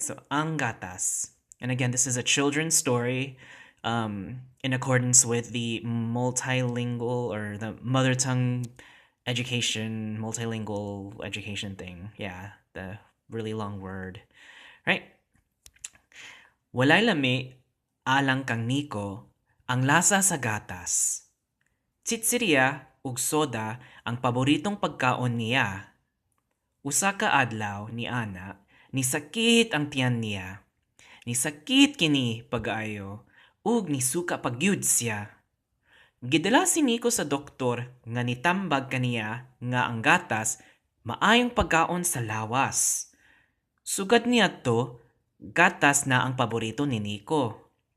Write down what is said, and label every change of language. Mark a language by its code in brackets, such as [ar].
[en] So, Ang Gatas. And again, this is a children's story in accordance with the multilingual or the mother tongue multilingual education thing. Yeah, the really long word, right? [ceb] Walay lami, alang kang Niko, ang lasa sa gatas. Tsitsiriya ug soda ang paboritong pagkaon niya. Usa ka adlaw ni ana, nisakit ang tiyan niya. Nisakit kini pag-aayo, ug nisuka pagyud siya. Gidala si Nico sa doktor nga nitambag kaniya nga ang gatas maayong pagkaon sa lawas. Sugad niya to, gatas na ang paborito ni Nico.